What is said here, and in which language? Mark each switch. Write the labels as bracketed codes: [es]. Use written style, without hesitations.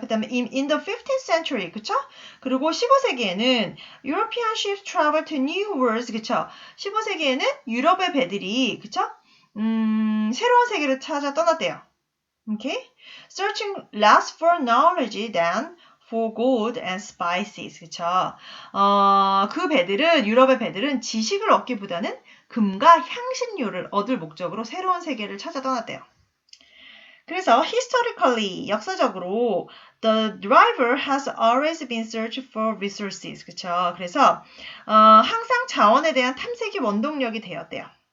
[ko] 그 다음에 [en] in the 15th century, [ko] 그쵸? 그리고 15세기에는 [en] European ships travel to new worlds, 그쵸? [ko] 15세기에는 유럽의 배들이, 그쵸? 새로운 세계를 찾아 떠났대요. [en] Okay? Searching less for knowledge than for gold and spices. [ko] 그쵸? 그 배들은, 유럽의 배들은 지식을 얻기보다는 금과 향신료를 얻을 목적으로 새로운 세계를 찾아 떠났대요. [en] 그래서 historically, [ko] 역사적으로 [en] the driver has always been searching for resources. [ko] 그쵸? 그래서 항상 자원에 대한 탐색이 원동력이 되었대요.